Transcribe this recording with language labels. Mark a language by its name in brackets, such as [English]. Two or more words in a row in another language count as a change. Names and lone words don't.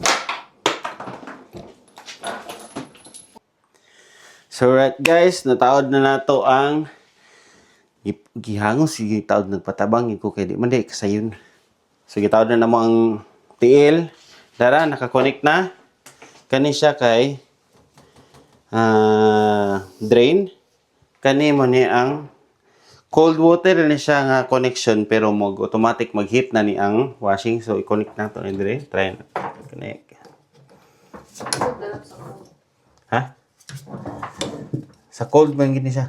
[English] So right guys, [Cebuano] nataod na nato ang gihangos si taod nagpatabang ko kay di man di kasayon. So gitaod na namo ang tiil. Dara naka-connect na. Kani siya kay drain. Kani mo ni ang [English] cold water [Cebuano] ni siya nga connection pero automatic mag-heat na ni ang washing. So i-connect na to ni dire. Try na. Connect. Ha? Sa cold man gini siya.